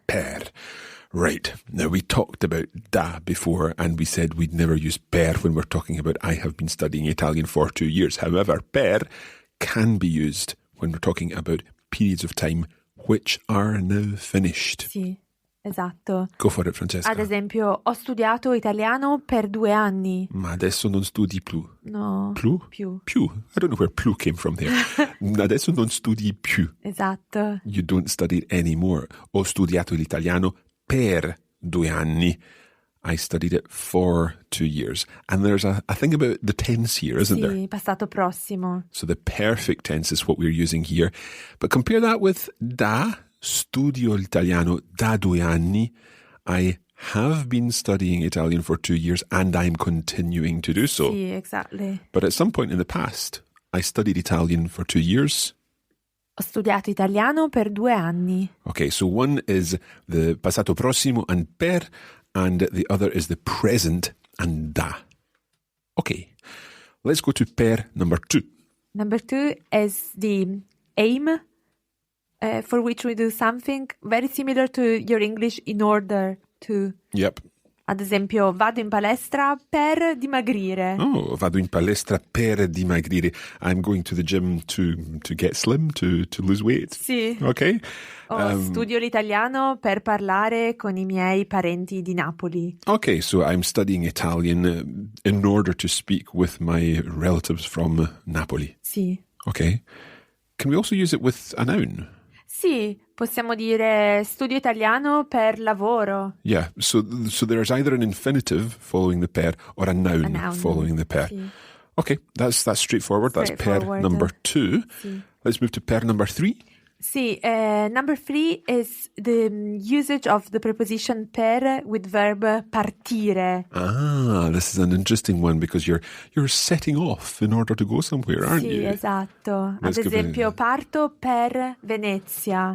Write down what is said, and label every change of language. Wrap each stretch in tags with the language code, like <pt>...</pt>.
<en>per. Right. Now, we talked about da before, and we said we'd never use per when we're talking about I have been studying Italian for 2 years. However, per can be used when we're talking about periods of time which are now finished.</en> <it>Sì, esatto.</it> <en>Go for it, Francesca.</en> <it>Ad esempio, ho studiato italiano per 2 anni. Ma adesso non studi più. No. Più? Più. Più.</it> <en>I don't know where più came from there.</en> <it>Adesso non studi più. Esatto.</it> <en>You don't study it anymore.</en> <it>Ho studiato l'italiano per 2 anni.</it> <en>I studied it for 2 years. And there's a thing about the tense here, isn't there?</en> <it>Sì, passato prossimo.</it> <en>So the perfect tense is what we're using here. But compare that with da,</en> <it>studio l'italiano da 2 anni.</it> <en>I have been studying Italian for 2 years and I'm continuing to do so. Sì, exactly. But at some point in the past, I studied Italian for 2 years.</en> <it>Ho studiato italiano per 2 anni.</it> <en>Okay, so one is the passato prossimo and per, and the other is the present and da. Okay, let's go to per number 2. Number 2 is the aim for which we do something very similar to your English in order to. Yep.</en> <it>Ad esempio, vado in palestra per dimagrire. Oh, vado in palestra per dimagrire.</it> <en>I'm going to the gym to get slim, to lose weight.</en> <it>Sì.</it> <en>Okay.</en> <it>Studio l'italiano per parlare con I miei parenti di Napoli.</it> <en>Okay, so I'm studying Italian in order to speak with my relatives from Napoli.</en> <it>Sì.</it> <en>Okay. Can we also use it with a noun?</en> <it>Sì, possiamo dire studio italiano per lavoro.</it> <en>Yeah, so there's either an infinitive following the per or a noun following the per.</en> <it>Sì.</it> <en>Okay, that's straightforward. That's per number 2.</en> <it>Sì.</it> <en>Let's move to per number 3. Sì, number 3 is the usage of the preposition per with verb partire. Ah, this is an interesting one because you're setting off in order to go somewhere, aren't</en> <it>Sì,</it> <en>you?</en> <it>esatto.</it> <en>Let's</en> <it>Ad esempio, parto per Venezia.</it>